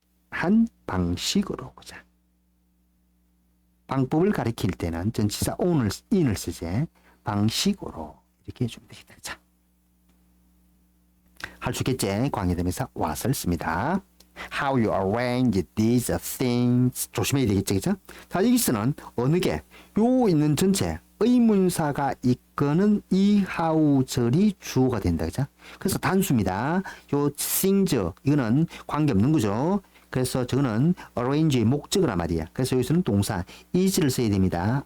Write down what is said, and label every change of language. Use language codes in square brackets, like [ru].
[ko] 한 방식으로, 그죠? 방법을 가리킬 때는 전치사 in을 쓰지, 방식으로 이렇게 해주면 되겠다. 자, 할 수 있겠지? 관계대명사 what을 씁니다. [en] How you arrange these things. [ko] 조심해야 되겠지, 그죠? 자, 여기서는 어느 게, 요 있는 전체, 의문사가 있거는 이 how절이 주어가 된다, 그죠? 그래서 단수입니다. 요 things, 이거는 관계없는 거죠. 그래서 저거는 arrange의 목적어란 말이야. 그래서 여기서는 동사 is를 써야 됩니다.